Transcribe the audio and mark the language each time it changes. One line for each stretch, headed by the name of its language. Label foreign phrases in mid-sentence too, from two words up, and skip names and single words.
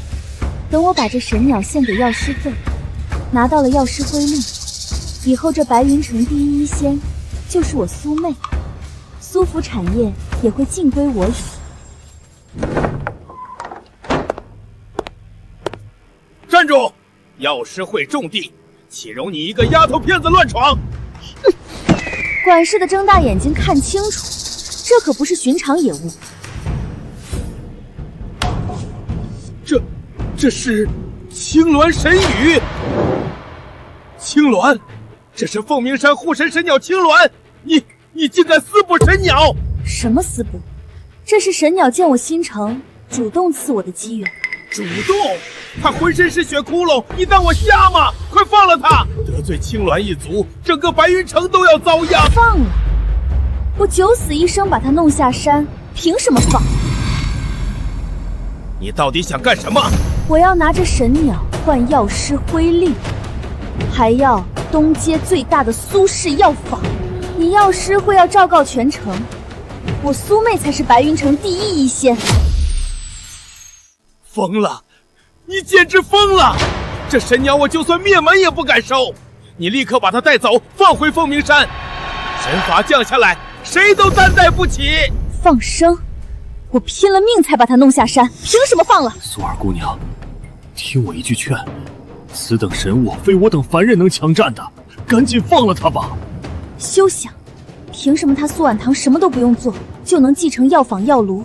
Chinese: 等我把這神鳥獻給藥師會，拿到了藥師會令，以後這白雲城第一醫仙就是我蘇妹，蘇府產業也會盡歸我有。站住！藥師會重地，豈容你一個丫頭片子亂闖！管事的睜大眼睛看清楚，這可不是尋常野物。這是青鸾神羽。青鸾，這是鳳鳴山護神神鳥青鸾，你竟敢私捕神鳥！什麼私捕？這是神鳥見我心誠，主動賜我的機緣。主動？他浑身是血窟窿，你當我瞎嗎？快放了他！得罪青鸾一族，整個白雲城都要遭殃。放了！我九死一生把他弄下山，憑什麼放？你到底想幹什麼？我要拿着神鳥換藥師徽令，還要東街最大的蘇氏藥坊。你藥師會要昭告全城，我蘇妹才是白雲城第一醫仙。瘋了！你簡直瘋了！這神鳥我就算滅門也不敢收！你立刻把它帶走，放回鳳鳴山。神罰降下來，誰都擔待不起。放生！我拼了命才把他弄下山，憑什麼放了？苏二姑娘，聽我一句勸，此等神物非我等凡人能強占的，趕緊放了他吧。休想！憑什麼他蘇婉堂什麼都不用做，就能繼承藥坊藥爐？